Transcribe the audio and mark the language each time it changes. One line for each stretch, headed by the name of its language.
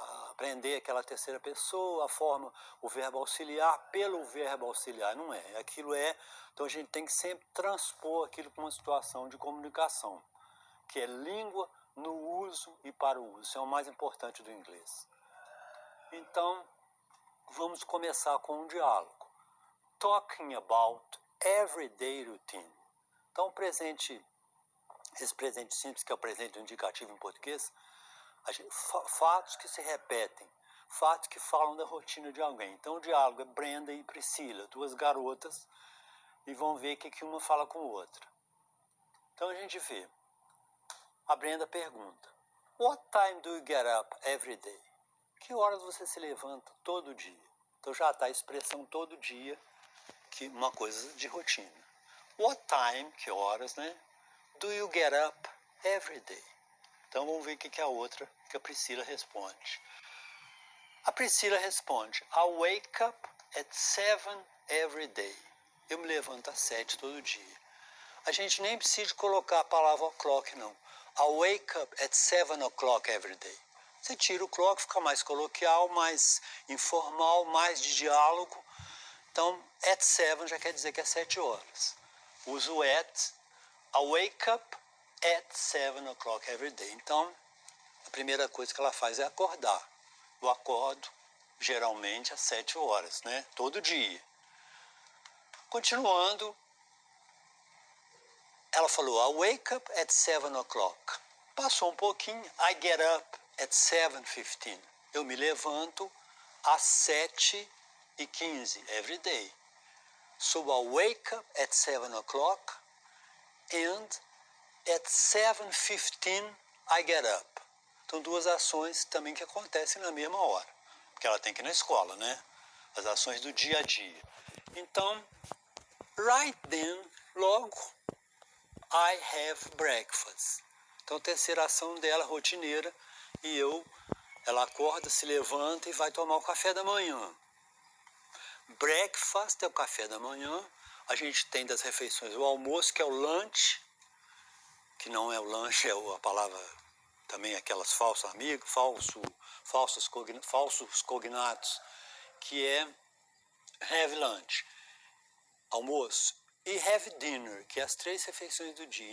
Portuguese: Aprender aquela terceira pessoa, a forma, o verbo auxiliar pelo verbo auxiliar, não é. Então a gente tem que sempre transpor aquilo para uma situação de comunicação, que é língua no uso e para o uso. Isso é o mais importante do inglês. Então, vamos começar com um diálogo.
English: Talking about everyday routine.
Portuguese: Então, esse presente simples, que é o presente indicativo em português, fatos que se repetem, fatos que falam da rotina de alguém. Então, o diálogo é Brenda e Priscila, duas garotas, e vão ver o que uma fala com a outra. Então, a gente vê. A Brenda pergunta:
English: What time do you get up every day?
Portuguese: Que horas você se levanta todo dia? Então, já está a expressão todo dia, que uma coisa de rotina.
English: What time,
Portuguese: que horas, né?
English: Do you get up every day?
Portuguese: Então vamos ver o que a Priscila responde. A Priscila responde:
English: I wake up at 7 every day.
Portuguese: Eu me levanto às 7 todo dia. A gente nem precisa colocar a palavra o'clock, não.
English: I wake up at 7 o'clock every day.
Portuguese: Você tira o clock, fica mais coloquial, mais informal, mais de diálogo. Então, at 7 já quer dizer que é 7 horas. Uso at.
English: I wake up at 7 o'clock every day.
Portuguese: Então, a primeira coisa que ela faz é acordar. Eu acordo, geralmente, às 7 horas, né? Todo dia. Continuando, ela falou,
English: I wake up at 7 o'clock.
Portuguese: Passou um pouquinho,
English: I get up at 7:15.
Portuguese: Eu me levanto às 7h15,
English: every day. So I wake up at 7 o'clock and at 7:15 I get up.
Portuguese: Então, duas ações também que acontecem na mesma hora, porque ela tem que ir na escola, né? As ações do dia a dia.
English: Então, right then, logo, I have breakfast.
Portuguese: Então, a terceira ação dela, rotineira, e ela acorda, se levanta e vai tomar o café da manhã. Breakfast é o café da manhã. A gente tem das refeições o almoço, que é o lunch, que não é o lanche, é a palavra também aquelas falsos amigos, falsos cognatos, que é have lunch, almoço, e have dinner, que é as três refeições do dia.